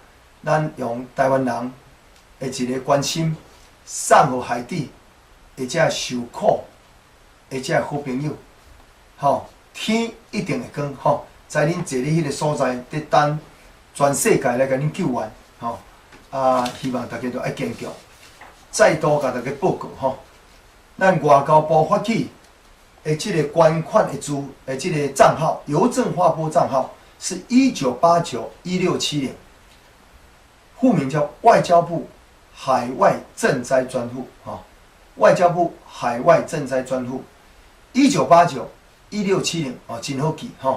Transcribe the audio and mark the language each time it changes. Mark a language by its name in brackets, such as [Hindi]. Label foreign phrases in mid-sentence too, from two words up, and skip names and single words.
[Min Nan Chinese] 咱用台湾人的一个关心，送互海底的遮受苦的遮好朋友，吼，天一定会光吼，在恁坐咧迄个所在，伫等。全世界来甲恁救援，吼！希望大家都爱坚强。再度甲大家报告，吼，咱外交部发起的即个捐款的即个账号，邮政划拨账号是19891670，户名叫外交部海外赈灾专户，外交部海外赈灾专户， 1989、1670哦，真好记吼。